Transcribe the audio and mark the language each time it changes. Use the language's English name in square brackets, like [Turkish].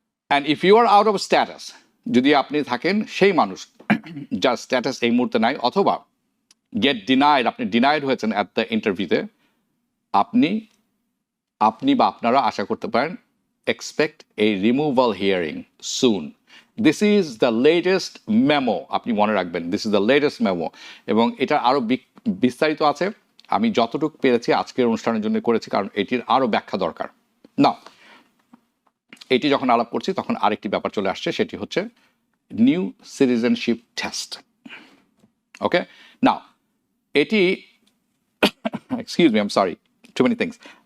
[English] and if you are out of status, [Bangla] যদি আপনি থাকেন সেই মানুষ যার স্ট্যাটাস এই মুহূর্তে নাই, অথবা [English] get denied, [Bangla] আপনি ডিনাইড হয়েছেন [English] at the [Bangla] ইন্টারভিউতে, আপনি আপনি বা আপনারা আশা করতে পারেন [English] expect a removal hearing soon. This is the latest memo. [Bangla] আপনি মনে রাখবেন, [English] this is the latest memo. [Bangla] এবং এটা আরো বিস্তারিত আছে, আমি যতটুকু পেরেছি আজকের অনুষ্ঠানের জন্য করেছি, কারণ এটির আরো ব্যাখ্যা দরকার। না, এটি যখন আলাপ করছি তখন আরেকটি ব্যাপার চলে আসছে, সেটি হচ্ছে নিউ সিটিজেনশিপ টেস্ট। [English] okay, now [Bangla] এটি [English] Excuse me, I am sorry, too many things.